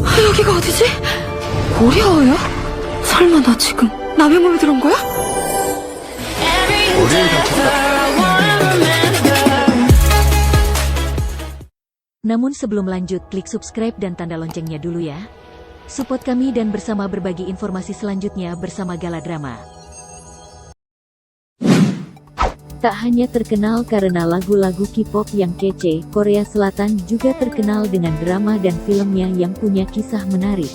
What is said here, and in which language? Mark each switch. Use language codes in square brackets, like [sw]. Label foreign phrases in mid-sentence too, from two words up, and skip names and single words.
[ko] 여기가 어디지? 고리아어야? 설마 나 지금 남의 몸에 들어온 거야? 머리를 다쳤다. [id] Namun sebelum lanjut, klik subscribe dan tanda loncengnya dulu ya. Support kami dan bersama berbagi informasi selanjutnya bersama Gala Drama. Tak hanya terkenal karena lagu-lagu K-pop yang kece, Korea Selatan juga terkenal dengan drama dan filmnya yang punya kisah menarik.